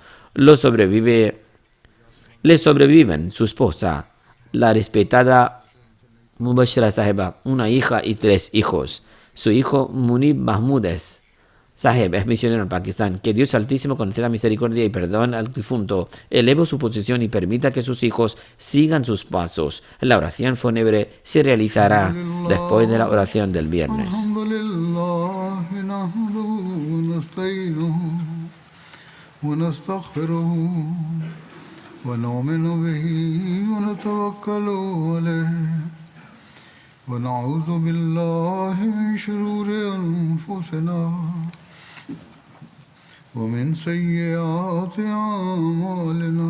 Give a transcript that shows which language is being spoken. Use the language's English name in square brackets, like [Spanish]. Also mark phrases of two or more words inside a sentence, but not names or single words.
[Spanish] Le sobreviven su esposa, la respetada Mubashira Saheba, una hija y 3 hijos. Su hijo Munib Mahmud Saheb es misionero en Pakistán. Que Dios Altísimo conceda misericordia y perdón al difunto, eleve su posición y permita que sus hijos sigan sus pasos. La oración fúnebre se realizará después de la oración del viernes. [Arabic] الحمد لله نحمده ونستعينه ونستغفره ونؤمن به ونتوكل عليه ونعوذ بالله من شرور أنفسنا ومن سيئات أعمالنا